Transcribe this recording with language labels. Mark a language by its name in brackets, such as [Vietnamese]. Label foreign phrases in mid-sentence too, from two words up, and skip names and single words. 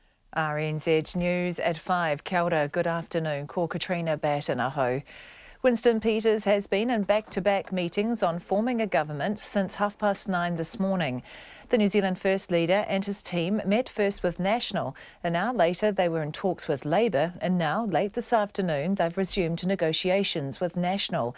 [English] RNZ News at 5. [Māori] Kia ora, [English] good afternoon. [Māori] Ko Katrina Batanaho. [English] Winston Peters has been in back-to-back meetings on forming a government since 9:30 this morning. The New Zealand First Leader and his team met first with National. An hour later they were in talks with Labour, and now, late this afternoon, they've resumed negotiations with National.